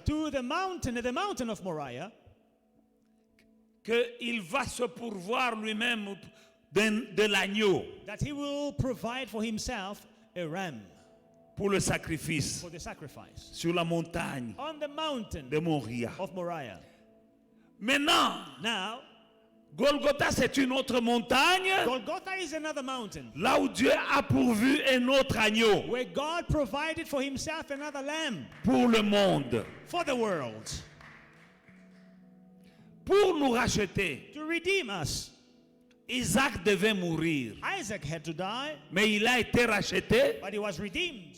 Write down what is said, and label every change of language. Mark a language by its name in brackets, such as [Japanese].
[English] to the mountain of Moriah, [French] qu'il va se pourvoir lui-même de l'agneau [English] that he will provide for himself a ram [French] pour le sacrifice [English] for the sacrifice [French] sur la montagne [English] on the mountain [French] de Moria. [English] of Moriah. [French] Maintenant, [English] Now, [French] Golgotha, c'est une autre montagne, [English] Golgotha is another mountain [French] là où Dieu a pourvu un autre agneau [English] where God provided for himself another lamb [French] pour le monde, [English] for the world [French] pour nous racheter. [English] to redeem us. [French] Isaac devait mourir. [English] Isaac had to die, [French] Mais il a été racheté [English] but he was redeemed